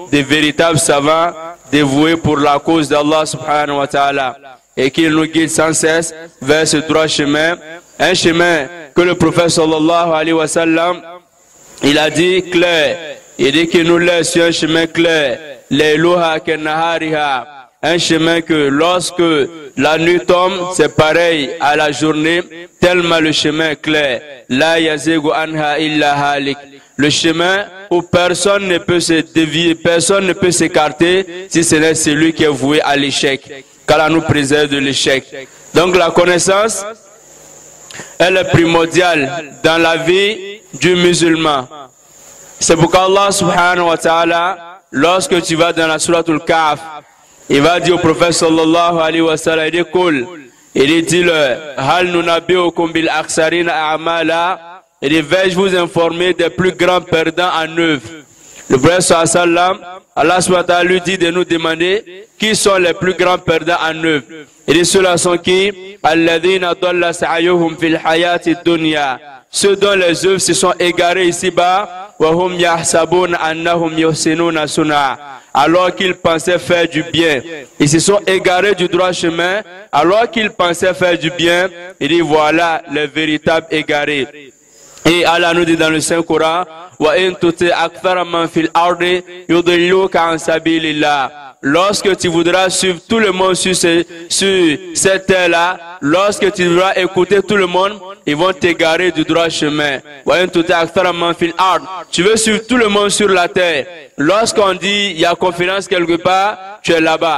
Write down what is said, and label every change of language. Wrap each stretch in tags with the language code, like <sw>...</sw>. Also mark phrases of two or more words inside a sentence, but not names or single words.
<fr>des véritables savants dévoués pour la cause d'Allah</fr> <ar>سبحانه وتعالى</ar> <fr>et qu'il nous guide sans cesse vers ce droit chemin, un chemin que le prophète</fr> <ar>صلى الله عليه وسلم,</ar> <fr>il a dit clair, il dit qu'il nous laisse sur un chemin clair,</fr> <ar>ليلها كنهارها,</ar> <fr>un chemin que lorsque la nuit tombe, c'est pareil à la journée, tellement le chemin est clair.</fr> <ar>لا يزيغ عنها إلا هالك.</ar> <fr>Le chemin où personne ne peut se dévier, personne ne peut s'écarter, si ce n'est celui qui est voué à l'échec. Qu'Allah nous préserve de l'échec. Donc la connaissance, elle est primordiale dans la vie du musulman. C'est pourquoi Allah</fr> <ar>سبحانه وتعالى,</ar> <fr>lorsque tu vas dans la sourate Al-Kahf, il va dire au prophète</fr> <ar>صلى الله عليه وسلم,</ar> <fr>il dit cool, il dit-leur,</fr> <ar>هل ننبئكم بالأخسرين أعمالا,</ar> <fr>il dit vais-je vous informer des plus grands perdants en œuvre. Le prophète</fr> <ar>صلى الله عليه وسلم,</ar> <fr>Allah</fr> <ar>سبحانه وتعالى</ar> <fr>lui dit de nous demander qui sont les plus grands perdants en œuvre. Il dit ceux-là sont qui?</fr> <ar>الذين ضل سعيهم في الحياة الدنيا,</ar> <fr>ceux dont les œuvres se sont égarées ici-bas,</fr> <ar>وهم يحسبون أنهم يحسنون صنعا,</ar> <fr>alors qu'ils pensaient faire du bien. Ils se sont égarés du droit chemin, alors qu'ils pensaient faire du bien. Il dit voilà les véritables égarés. Et Allah nous dit dans le Saint-Coran,</fr> <ar>وإن تطع أكثر من في الأرض يضلوك عن سبيل الله.</ar> <fr>Lorsque tu voudras suivre tout le monde sur cette terre-là, lorsque tu voudras écouter tout le monde, ils vont t'égarer du droit chemin. Tu veux suivre tout le monde sur la terre. Lorsqu'on dit il y a conférence quelque part, tu es là-bas.</fr>